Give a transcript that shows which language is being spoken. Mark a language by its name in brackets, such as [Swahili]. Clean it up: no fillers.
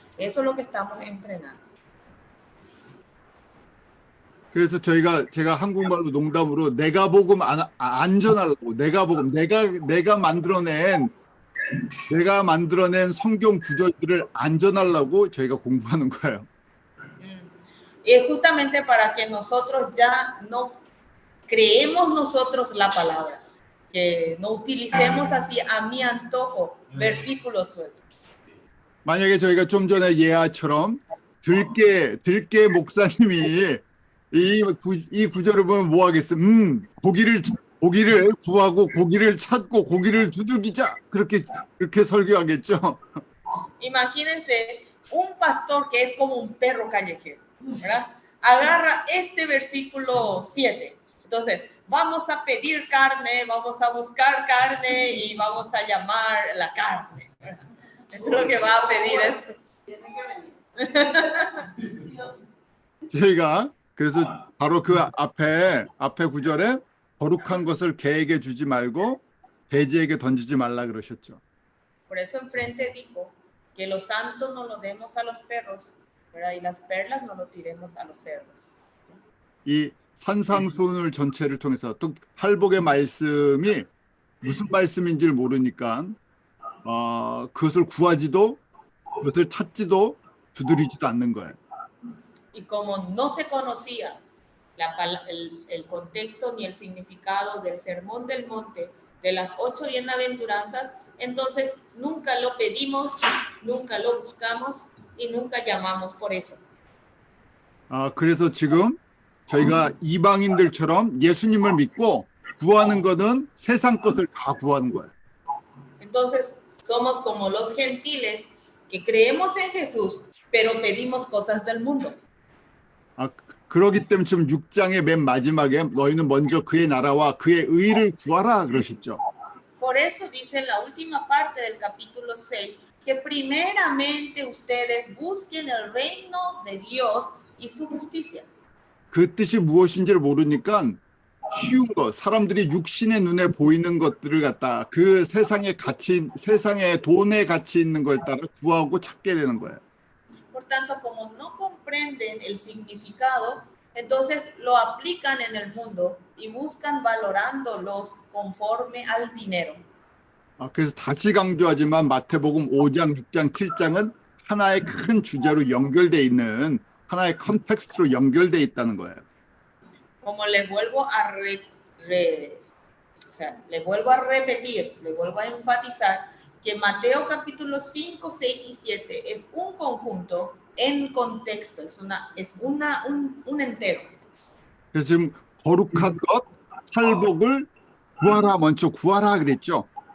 [Spanish] Eso es lo que estamos entrenando. [Korean] 그래서 제가 한국말로 농담으로 내가 복음 안 전하려고 내가 만들어낸 성경 구절들을 안 전하려고 저희가 공부하는 거예요. [Spanish] Y es justamente para que nosotros ya no creemos nosotros la palabra, que no utilicemos así a mi antojo versículos sueltos. [Korean] 만약에 저희가 좀 전에 예아처럼 들깨 목사님이 이 구절을 보면 뭐 하겠어? 고기를 구하고 고기를 찾고 고기를 두들기자. 그렇게 설교하겠죠. [Spanish] Imagínense un pastor que es como un perro callejero, ¿verdad? Agarra este versículo 7. Entonces, vamos a pedir carne, vamos a buscar carne y vamos a llamar la carne, ¿verdad? Eso es lo que va a pedir eso. Tiene que venir. [Korean] 저희가 그래서 바로 그 앞에 구절에 거룩한 것을 개에게 주지 말고 돼지에게 던지지 말라 그러셨죠. [Spanish] Por eso enfrente dijo que lo santo no lo demos a los perros, ¿verdad? Y las perlas no lo tiremos a los cerdos. [Korean] 이 산상수훈을 전체를 통해서 또 팔복의 말씀이 무슨 말씀인지를 모르니까 그것을 구하지도 그것을 찾지도 두드리지도 않는 거예요. [Spanish] Y como no se conocía el contexto ni el significado del sermón del monte, de las 8 bienaventuranzas, entonces nunca lo pedimos, nunca lo buscamos y nunca llamamos por eso. [Korean] 그래서 지금 저희가 이방인들처럼 예수님을 믿고 구하는 것은 세상 것을 다 구하는 거예요. [Spanish] Entonces somos como los gentiles que creemos en Jesús, pero pedimos cosas del mundo. [Korean] 그러기 때문에 지금 6장의 맨 마지막에 너희는 먼저 그의 나라와 그의 의를 구하라 그러셨죠. [Spanish] Por eso dice en la última parte del capítulo 6 que primeramente ustedes busquen el reino de Dios y su justicia. [Korean] 그 뜻이 무엇인지를 모르니까 쉬운 것, 사람들이 육신의 눈에 보이는 것들을 갖다 그 세상의 돈의 가치 있는 걸 따라 구하고 찾게 되는 거예요. [Spanish] Por tanto, como no comprenden el significado, entonces lo aplican en el mundo y buscan valorándolos conforme al dinero. [Korean] 그래서 다시 강조하지만 마태복음 5장, 6장, 7장은 하나의 큰 주제로 연결돼 있는 하나의 컨텍스트로 연결돼 있다는 거예요. [Spanish] Como les vuelvo a repetir, les vuelvo a enfatizar que Mateo capítulo 5, 6 y 7 es un conjunto en contexto, es un entero. [Korean] 그래서 지금 거룩한 것, 팔복을 먼저 구하라 그랬죠.